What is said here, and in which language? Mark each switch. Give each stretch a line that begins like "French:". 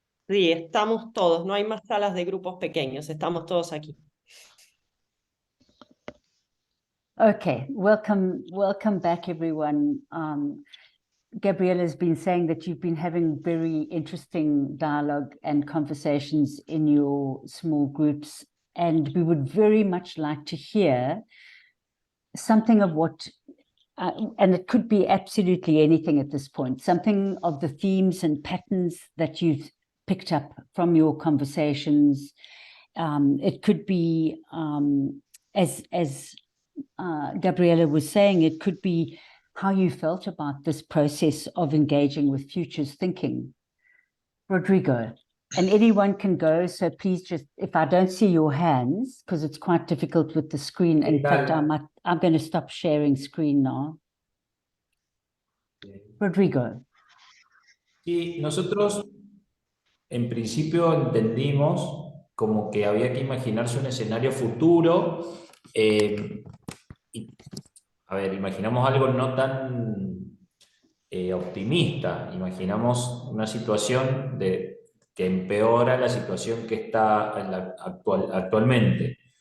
Spanish: Sí, estamos todos, no hay más salas de grupos pequeños, estamos todos aquí.
English: Okay, welcome back, everyone. Gabriella has been saying that you've been having very interesting dialogue and conversations in your small groups, and we would very much like to hear something of what, and it could be absolutely anything at this point, something of the themes and patterns that you've picked up from your conversations. It could be, as Gabriella was saying, it could be how you felt about this process of engaging with futures thinking. Rodrigo, and anyone can go, so please just, if I don't see your hands, because it's quite difficult with the screen. In fact, I'm going to stop sharing screen now. Rodrigo.
Spanish: Sí, nosotros en principio entendimos como que había que imaginarse un escenario futuro. A ver, imaginamos algo no tan optimista, imaginamos una situación que empeora la situación que está actualmente.